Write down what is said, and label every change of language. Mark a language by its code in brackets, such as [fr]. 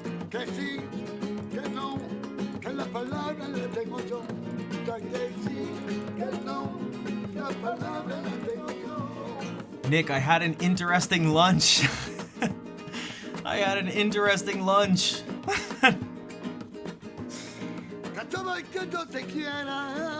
[es] Que sí, que no, que la palabra la tengo yo. Que sí, que no, la palabra la tengo yo. [en] Nick, I had an interesting lunch. I had an interesting lunch. [es] Que todo el que no te quiera.